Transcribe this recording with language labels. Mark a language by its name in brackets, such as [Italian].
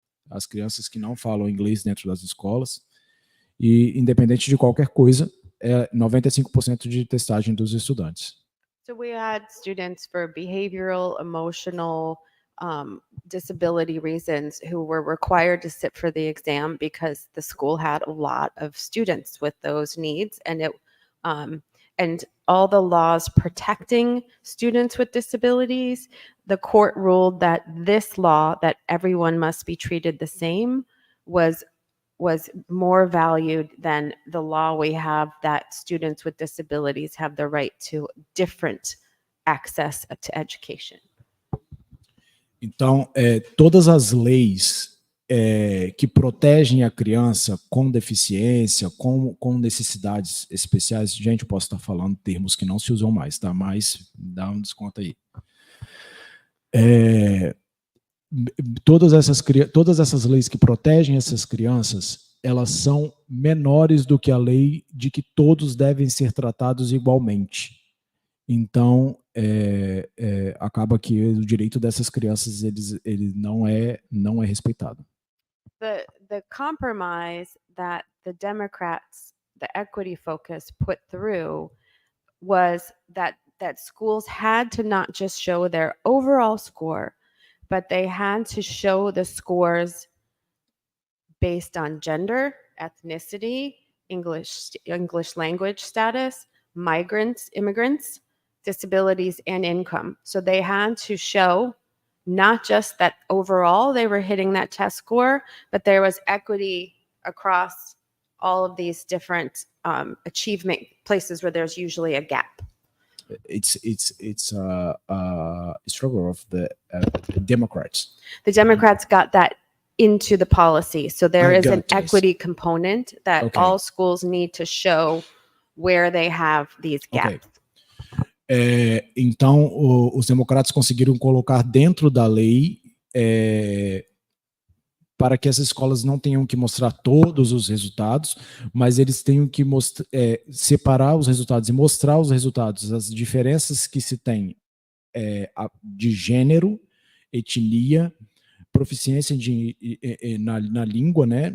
[Portuguese] As crianças que não falam inglês dentro das escolas, e independente de qualquer coisa, 95% de testagem dos estudantes. [English] So we had students for behavioral, emotional, disability reasons who were required to sit for the exam because the school had a lot of students with those needs, and all the laws protecting students with disabilities, the court ruled that this law, that everyone must be treated the same, was more valued than the law we have that students with disabilities have the right to different access to education. [Portuguese] Então, todas as leis que protegem a criança com deficiência, com necessidades especiais, gente, eu posso estar falando termos que não se usam mais, tá? Mas dá um desconto aí. Todas essas leis que protegem essas crianças, elas são menores do que a lei de que todos devem ser tratados igualmente. Então, acaba que o direito dessas crianças ele não é respeitado. [English] The compromise that the Democrats, the equity focus, put through was that schools had to not just show their overall score, but they had to show the scores based on gender, ethnicity, English language status, migrants, immigrants, disabilities, and income. So they had to show not just that overall they were hitting that test score, but there was equity across all of these different achievement places where there's usually a gap it's a struggle of the Democrats. The Democrats got that into the policy. So there I is an got this. equity component that Okay. all schools need to show where they have these Okay. gaps. [Portuguese] Então, os democratas conseguiram colocar dentro da lei para que as escolas não tenham que mostrar todos os resultados, mas eles tenham que separar os resultados e mostrar os resultados, as diferenças que se tem de gênero, etnia, proficiência na língua, né?